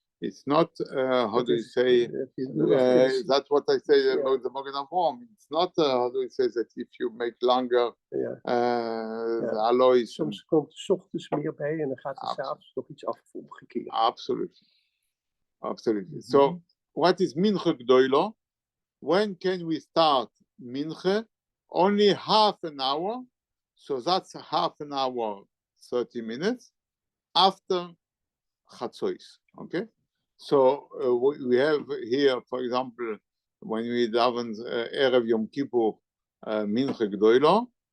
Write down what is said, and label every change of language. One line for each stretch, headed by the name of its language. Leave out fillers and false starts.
English: It's not, how do you say, that's what I say about the Magen Avraham. It's not, how do you say that if you make longer the alloys.
Dutch: Soms komt er 's ochtends meer bij en dan gaat er 's avonds nog iets af of omgekeerd.
English: Absolutely. So, what is Mincha Gdoilo? When can we start Mincha? Only half an hour. So that's half an hour, 30 minutes after Chatzois. Okay. So we have here, for example, when we daven Erev Yom Kippur Mincha Gdoilo.